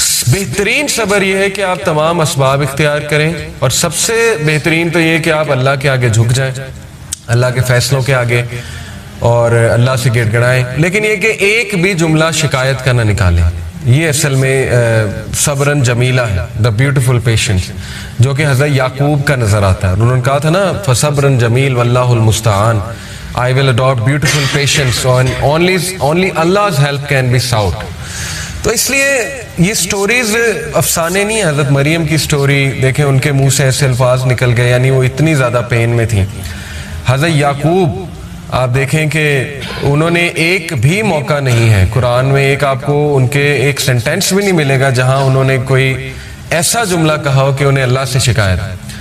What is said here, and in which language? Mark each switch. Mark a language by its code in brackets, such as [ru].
[ur] بہترین صبر یہ ہے کہ آپ تمام اسباب اختیار کریں, اور سب سے بہترین تو یہ کہ آپ اللہ کے آگے جھک جائیں, اللہ کے فیصلوں کے آگے, اور اللہ سے گڑ گڑائیں, لیکن یہ کہ ایک بھی جملہ شکایت کا نہ نکالیں. یہ اصل میں صبرن جمیلہ ہے, [en] the beautiful patience, [ur] جو کہ حضرت یعقوب کا نظر آتا ہے. [en] انہوں نے کہا تھا نا [ar] فصبرن جمیل واللہ المستعان, [en] I will adopt beautiful patience and only Allah's help can be sought. [ur] تو اس لیے یہ سٹوریز افسانے نہیں ہیں. حضرت مریم کی سٹوری دیکھیں, ان کے منہ سے ایسے الفاظ نکل گئے, یعنی وہ اتنی زیادہ پین میں تھیں. حضرت یعقوب آپ دیکھیں کہ انہوں نے ایک بھی موقع نہیں ہے قرآن میں, ایک آپ کو ان کے ایک سینٹینس بھی نہیں ملے گا جہاں انہوں نے کوئی ایسا جملہ کہا ہو کہ انہیں اللہ سے شکایت.